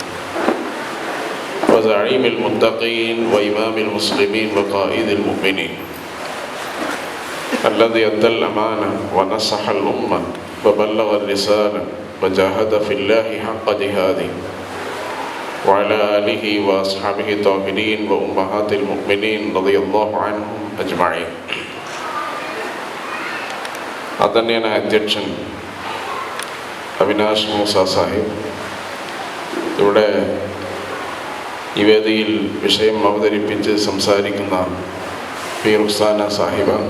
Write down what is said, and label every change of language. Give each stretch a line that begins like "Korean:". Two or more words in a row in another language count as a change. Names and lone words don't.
Arabic: وزعيم المتقين وإمام المسلمين وقائد المؤمنين الذي أدى الأمانة ونصح الأمة وبلغ الرسالة وجاهد في الله حق جهاده وعلى آله وأصحابه الطاهرين وأمهات المؤمنين رضي الله عنهم أجمعين.
Malayalam: ആദരണീയനായ അധ്യക്ഷൻ അവിനാഷ് മൂസ സാഹിബ്, ഇവിടെ ഈ വേദിയിൽ വിഷയം അവതരിപ്പിച്ച് സംസാരിക്കുന്ന പി റുക്സാന സാഹിബ,